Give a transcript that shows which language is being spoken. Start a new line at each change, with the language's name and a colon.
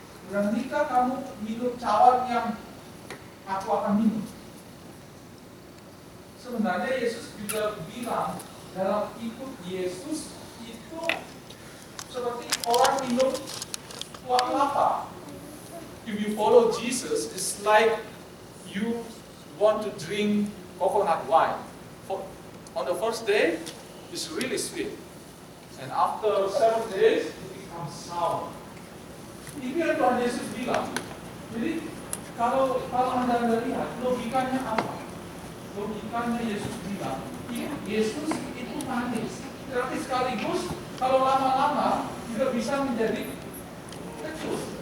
Indonesian: beranikah kamu minum cawan yang aku akan minum? Sebenarnya Yesus juga bilang dalam ikut Yesus itu seperti orang minum kuah kelapa.
English: If you follow Jesus, it's like you want to drink coconut wine. On the first day, it's really sweet. And after 7 days, it becomes sour.
Indonesian: Ini yang Tuhan Yesus bilang. Jadi, kalau Anda lihat, logikanya apa? Logikanya Yesus bilang, Yesus itu manis. Tapi sekaligus, kalau lama-lama, juga bisa menjadi kecut.